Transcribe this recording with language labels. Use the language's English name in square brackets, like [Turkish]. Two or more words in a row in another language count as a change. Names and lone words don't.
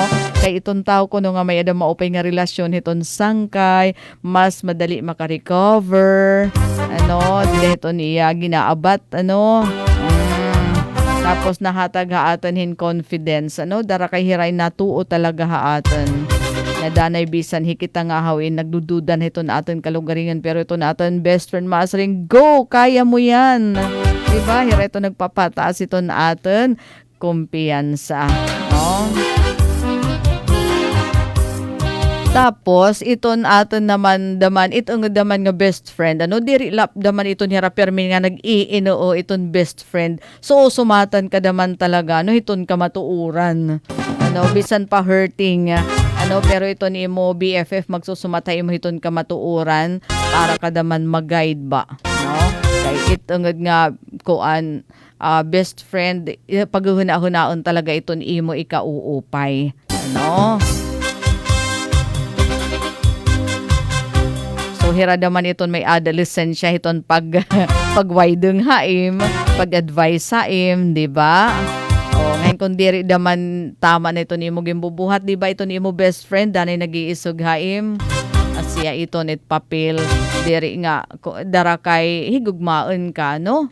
[Waray] Kay itong tao ko no nga may adang maupay nga relasyon hiton sangkay, mas madali makarecover, ano, dili hiton iya ginaabat, ano, tapos nahatag haatan hin confidence, ano, dara kay hiray natuo talaga haatan. Nadanay bisan hikita nga hawin, nagdududan hiton aton kalugaringan, pero ito na aton [English] best friend [Waray] maasring, go, [Filipino] kaya mo yan. Diba? [Waray] Hiray ito nagpapataas ito na aton kumpiyansa. No? Tapos iton aton naman daman itong daman nga [English] best friend, [Waray] ano, diri lap daman iton hira permin nga nag-iinoo iton [English] best friend. [Waray] So sumatan ka daman talaga, no, iton ka matuuran. Ano, bisan pa hurting, ano, pero ito ni mo BFF magsusumatay mo iton ka matuuran para ka daman mag-guide ba, no? Kay itong nga kuan [English] best friend, [Waray] paghuna-hunaon talaga iton imo ikauupay, ano? So hira naman iton may adolescensya iton pagwaydeng haim, pag-advise haim, di ba? O ngayon kung diri daman tama na ito ni mo gimbubuhat, di ba ito ni mo [English] best friend, [Waray] danay nag-iisog haim. Asya ito nit papel, diri nga, dara kay higugmaon ka, no?